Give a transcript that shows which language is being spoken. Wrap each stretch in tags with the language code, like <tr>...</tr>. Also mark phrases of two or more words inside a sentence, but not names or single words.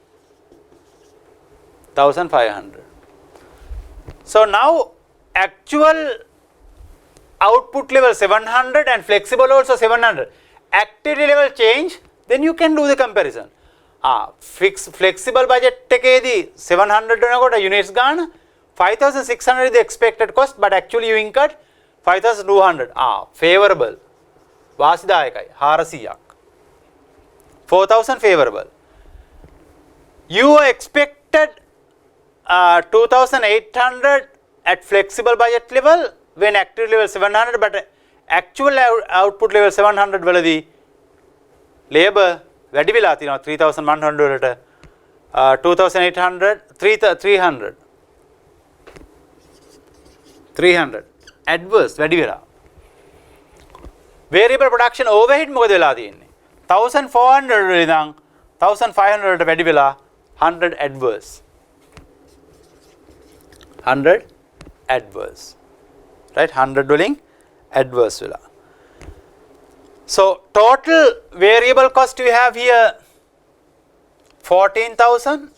<en>1,500. So now actual output level 700 and flexible also 700. Activity level change, then you can do the comparison. Flexible budget</en> <si>එකේදී 700 වෙනකොට units ගන්න</si> <en>5,600 is the expected cost, but actually you incurred 5,200. Favorable.</en> <si>වාසිදායකයි 400ක්.</si> <en>4,000 favorable. You expected 2,800 at flexible budget level when active level 700, but actual output level 700</en> <si>වලදී labor වැඩි වෙලා තියෙනවා</si> <en>3,100 වලට 2,800 300 adverse</en> <si>වැඩි වෙලා.</si> <en>Variable production overhead</en> <si>මොකද වෙලා තියෙන්නේ 1,400 වල ඉඳන් 1,500 වලට වැඩි වෙලා</si> <en>100 adverse. 100 adverse, right?</en> <si>100 වලින් adverse වෙලා.</si> <en>So total variable cost we have here 14,000.</en>